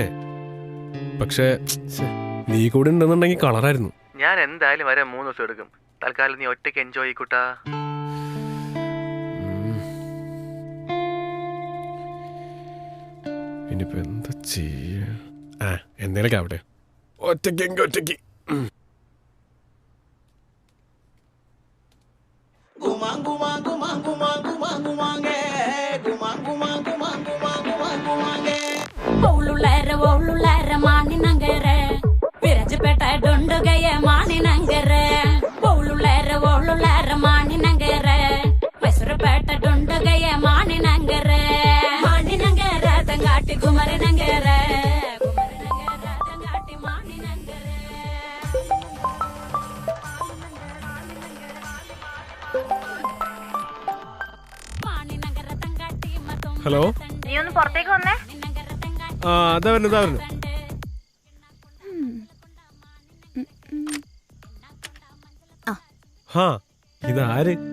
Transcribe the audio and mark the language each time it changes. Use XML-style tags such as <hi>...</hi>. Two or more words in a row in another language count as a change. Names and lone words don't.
<ml>പക്ഷേ നീ കൂടെ ഉണ്ടെന്നുണ്ടെങ്കിൽ കളറായിരുന്നു. ഞാൻ എന്തായാലും വരെ 3 ദിവസം എടുക്കും. തൽക്കാലം നീ ഒറ്റയ്ക്ക് എൻജോയ് ചെയ്യൂട്ടാ. ഇനിയിപ്പോ എന്താ ചെയ്യ? എന്തേലൊക്കെ ആവട്ടെ. ഒറ്റയ്ക്ക് ഒറ്റയ്ക്ക്.</ml> <kfa>ವಿರಜಪೇಟ ಡೊಂಡುಗಯ ಮಾನಿನಂಗರ ಓಳುಳ್ಳಾರ ಮಾನಿನಂಗರ ಮೈಸೂರುಪೇಟ ಡೊಂಡುಗಯ ಮಾನಿನಂಗರ ತಂಗಾಟಿ ಕುಮರನಂಗರ ತಂಗಾಟಿ ಮಾನಿನಂಗರ.</kfa> <ml>ഹലോ, നീ ഒന്ന് പുറത്തേക്ക് വന്നേ. അതാ വരുന്നു. ഇതാര്?</ml>